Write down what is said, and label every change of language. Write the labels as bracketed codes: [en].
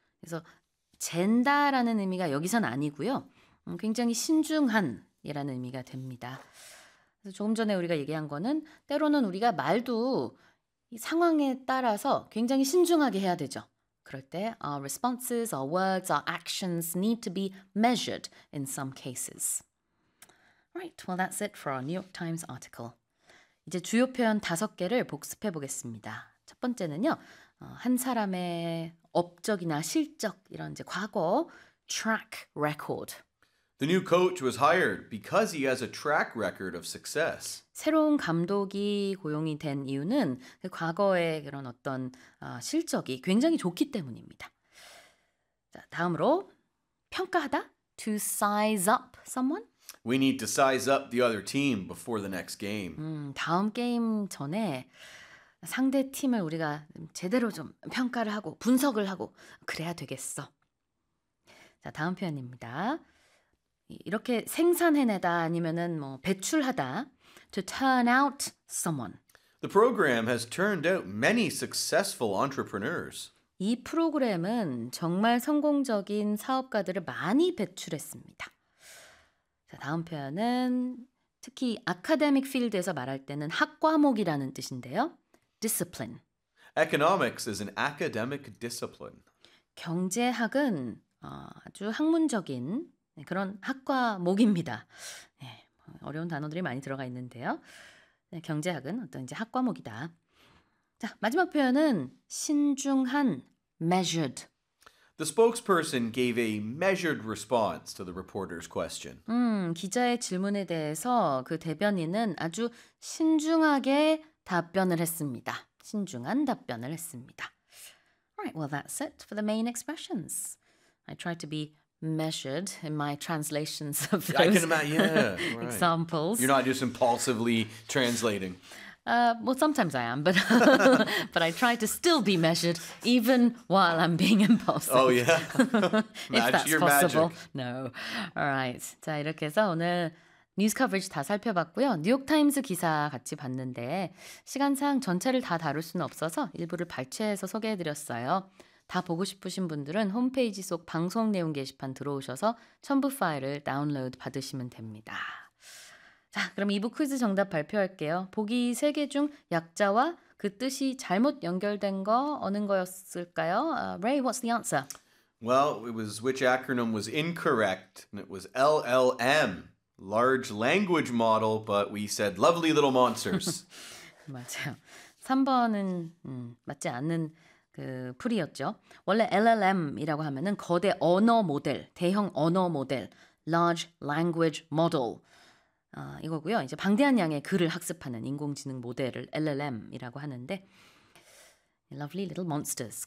[ko] 그래서 잰다라는 의미가 여기선 아니고요. 굉장히 신중한이라는 의미가 됩니다. 그래서 조금 전에 우리가 얘기한 거는 때로는 우리가 말도 이 상황에 따라서 굉장히 신중하게 해야 되죠. 그럴 때 [en] our responses, our words, our actions need to be measured in some cases. Right, well that's it for our New York Times article. [ko] 이제 주요 표현 다섯 개를 복습해 보겠습니다. 첫 번째는요, 한 사람의 업적이나 실적, 이런 이제 과거 [en] track record. The new coach was hired because he has a track record of success. [ko] 새로운 감독이 고용이 된 이유는 그 과거의 그런 어떤 실적이 굉장히 좋기 때문입니다. 자, 다음으로 평가하다, [en] to size up someone. We need to size up the other team before the next game. [ko] 다음 게임 전에 상대 팀을 우리가 제대로 좀 평가를 하고 분석을 하고 그래야 되겠어. 자, 다음 표현입니다. 이렇게 생산해내다 아니면은 뭐 배출하다. [en] To turn out someone. The program has turned out many successful entrepreneurs. [ko] 이 프로그램은 정말 성공적인 사업가들을 많이 배출했습니다. 자, 다음 표현은 특히 아카데믹 필드에서 말할 때는 학과목이라는 뜻인데요. [en] Discipline. Economics is an academic discipline. [ko] 경제학은 아주 학문적인 그런 학과목입니다. 네, 어려운 단어들이 많이 들어가 있는데요. 네, 경제학은 어떤 이제 학과목이다. 자, 마지막 표현은 신중한, measured. [en] The spokesperson gave a measured response to the reporter's question. [ko] 기자의 질문에 대해서 그 대변인은 아주 신중하게 답변을 했습니다. 신중한 답변을 했습니다. [en] Alright, well that's it for the main expressions. I try to be measured in my translations of those I can imagine, yeah, right. examples. You're not just impulsively translating. Well, sometimes I am, but but I try to still be measured even while I'm being impulsive. Oh, yeah. If that's your possible. Magic. No. All right. [ko] 자, 이렇게 해서 오늘 뉴스 커버리지 다 살펴봤고요. 뉴욕타임스 기사 같이 봤는데 시간상 전체를 다 다룰 수는 없어서 일부를 발췌해서 소개해드렸어요. 다 보고 싶으신 분들은 홈페이지 속 방송 내용 게시판 들어오셔서 첨부 파일을 다운로드 받으시면 됩니다. 자, 그럼 2부 퀴즈 정답 발표할게요. 보기 3개 중 약자와 그 뜻이 잘못 연결된 거 어느 거였을까요? [en] Ray, what's the answer? Well, it was which acronym was incorrect, and it was LLM, Large Language Model, but we said Lovely Little Monsters. [ko] 맞아요. 3번은 맞지 않는 그 풀이었죠. 원래 LLM이라고 하면은 거대 언어 모델, 대형 언어 모델, Large Language Model. 이거고요. 이제 방대한 양의 글을 학습하는 인공지능 모델을 LLM이라고 하는데 Lovely Little Monsters.